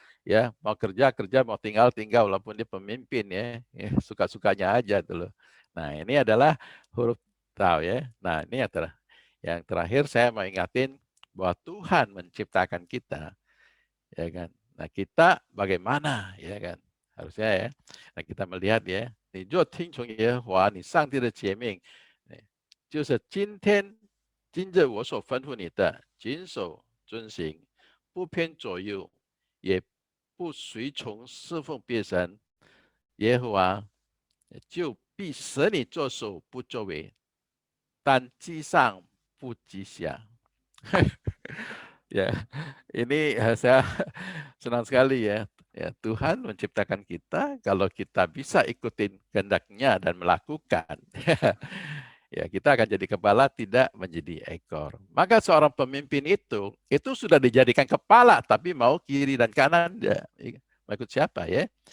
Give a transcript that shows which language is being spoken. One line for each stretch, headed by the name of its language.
Indonesian: Ya, mau kerja kerja, mau tinggal tinggal, walaupun dia pemimpin ya suka-sukanya aja tuh loh. Nah, ini adalah huruf tahu ya. Nah, ini yang terakhir saya mau ingatin bahwa Tuhan menciptakan kita, ya kan. Nah, kita bagaimana, ya kan? Harusnya ya. Nah, kita melihat ya.
Chinese: 你若听从耶和华你上帝的诫命，就是今日我所吩咐你的，谨守遵行，不偏左右，也不随从侍奉别神，耶和华就必使你作首不作尾，但记上不记下。
Indonesian: Ya, ini saya senang sekali ya. Ya, Tuhan menciptakan kita, kalau kita bisa ikutin kehendak-Nya dan melakukan, ya kita akan jadi kepala, tidak menjadi ekor. Maka seorang pemimpin itu sudah dijadikan kepala, tapi mau kiri dan kanan, ya, mengikut siapa ya?